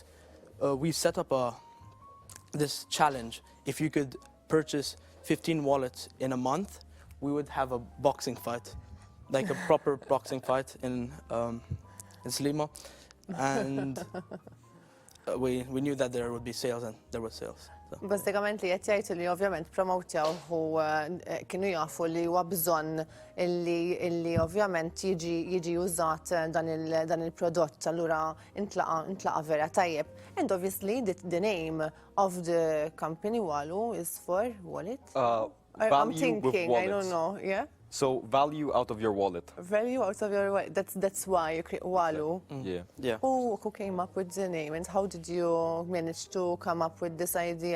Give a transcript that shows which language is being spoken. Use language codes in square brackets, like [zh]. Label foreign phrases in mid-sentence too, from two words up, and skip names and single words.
[en] We set up this challenge. If you could purchase 15 wallets in a month, we would have a boxing fight, like a proper boxing fight in Slimo. And we knew that there would be sales, and there were sales. [mt] Bażikament li qed jgħid li ovvjament promotjaw u kienu jafu li huwa bżonn illi ovvjament jiġi użat dan il-prodott, allura intlaqa vera tajjeb. [en] And obviously the name of the company WALU is for wallet? I'm thinking, I don't know, yeah? So value out of your wallet. Value out of your wallet. That's why you create WALU. Yeah. Who came up with the name and how did you manage to come up with this idea?